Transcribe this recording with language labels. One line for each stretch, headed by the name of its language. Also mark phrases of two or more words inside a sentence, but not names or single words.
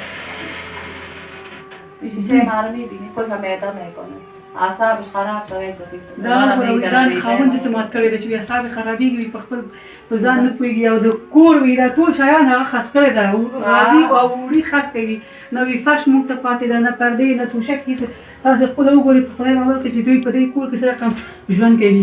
Persian: شیشه ما رو میبینی خود و معده میکنه، اعصابش خراب شده.
Pashto: دا وګوره دا مې خاوند داسې مات کړی دی چې اعصاب یې خرابېږي، وي په خپل په ځان نه پوهېږي او د کور وي دا ټول شیان هغه خرڅ کړی ده، راځي او وړي خرڅ کوي، نه وي فرش موږ ته پاتې ده، نه پردې نه توشک هېڅ. تاسو خپله وګورئ په خدای باور کړئ چې دوی په دې کور کې څه رقم ژوند کوي.